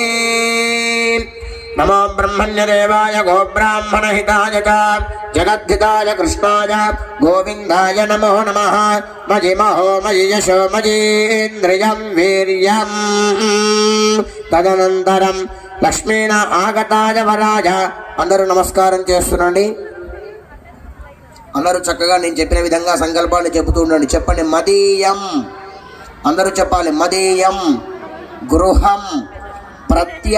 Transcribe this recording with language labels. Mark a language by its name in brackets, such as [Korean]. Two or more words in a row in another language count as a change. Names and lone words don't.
[Sanskrit] नमो ब्रह्मण्यदेवाय गोब्राह्मणहिताय च जगद्धिताय कृष्णाय गोविन्दाय नमो नमः। मयि महो मयि यशो मयीन्द्रियं वीर्यं तदनन्तरं लक्ष्मीना आगताय वराय। [Telugu] అందరూ నమస్కారం చేస్తునండి. అందరూ చక్కగా నేను చెప్పిన విధంగా సంకల్పాన్ని చెబుతూ ఉండండి. చెప్పండి మదీయం. అందరూ చెప్పాలి [Sanskrit] मदीयं गृहं [Telugu] ప్రత్య